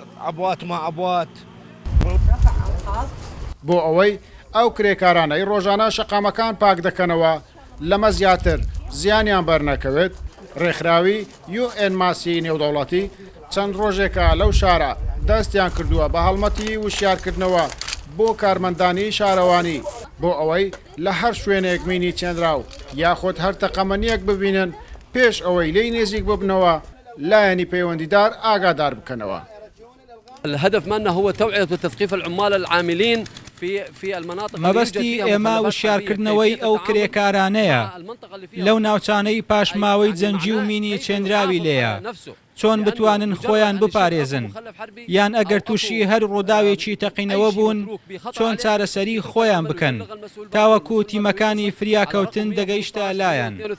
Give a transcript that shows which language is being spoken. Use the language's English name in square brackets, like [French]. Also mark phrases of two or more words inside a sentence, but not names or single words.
[Central Kurdish] بۆ ئەوەی ئەو کرێکارانەی ڕۆژانە شەقامەکان پاک دەکەنەوە لەمە زیاتر زیانیان بەرنەکەوێت ڕێکخراوی UNMAسی نێودەوڵەتی چەند ڕۆژێکە لەو شارە دەستیان کردووە بە هەڵمەتی وشیارکردنەوە بۆ کارمەندانی شارەوانی بۆ ئەوەی لە هەر شوێنێک مینی چێنرا و یاخود هەر تەقەمەنیەک ببینن پێش ئەوەی لی نێزیک ببنەوە لایەنی پەیوەندیدار ئاگادار بکەنەوە. [Arabic] الهدف منا هو توعية وتثقيف العمال العاملين في المناطق. [Central Kurdish] مەبەستی ئێمە وشیارکردنەوەی ئەو کرێکارانەیە لەو ناوچانەی پاشماوەی جەنجی و مینی چێنراوی لێیە چۆن بتوانن خۆیان بپارێزن یان ئەگەر تووشی هەر ڕووداوێکی تەقینەوە بوون چۆن چارەسەری خۆیان بکەن تاوەکو تیمەکانی فریاکەوتن دەگەیشتە لایەن.